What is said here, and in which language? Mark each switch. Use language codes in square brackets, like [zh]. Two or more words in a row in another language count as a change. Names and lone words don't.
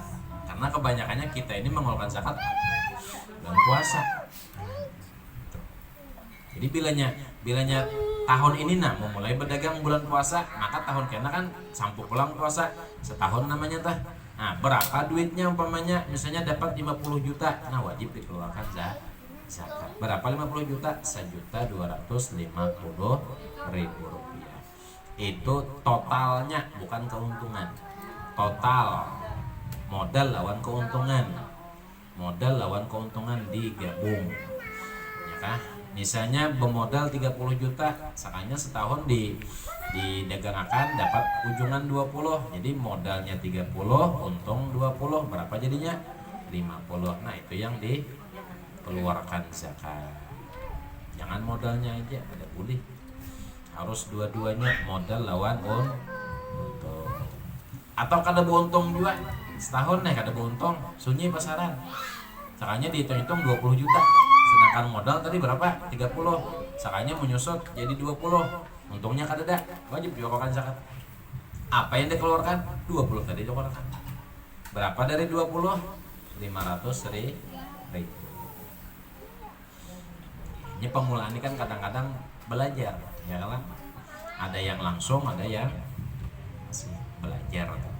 [id] Karena kebanyakannya kita ini mengeluarkan zakat bulan puasa. [bjn] Jadi bilanya tahun ini memulai berdagang bulan puasa, maka tahun kena kan sampai pulang puasa setahun namanya tah. [id] Nah, berapa duitnya umpamanya misalnya dapat 50 juta, nah wajib dikeluarkan zakat. Berapa 50 juta? 1.250.000 rupiah. Itu totalnya, bukan keuntungan. Total modal lawan keuntungan digabung. Ya kah? [bjn] Misalnya bermodal 30 juta, sakanya setahun didagangkan dapat ujungan 20. [id] Jadi modalnya 30, untung 20. Berapa jadinya? 50. Nah, itu yang dikeluarkan zakat. Jangan modalnya aja, ada boleh. Harus dua-duanya, modal lawan untung. [bjn] Atau kada beruntung juga. Setahun kada beruntung, sunyi pasaran. Sakanya dihitung-hitung 20 juta. Sedangkan modal tadi berapa? 30. Sakanya menyusut jadi 20. Untungnya kada ada. [id] Wajib dikeluarkan zakat. Apa yang dikeluarkan? 20 tadi dikeluarkan. Berapa dari 20? 500.000. Ini pemulaan ini kan kadang-kadang belajar, ya kan? Ada yang langsung, ada yang masih belajar.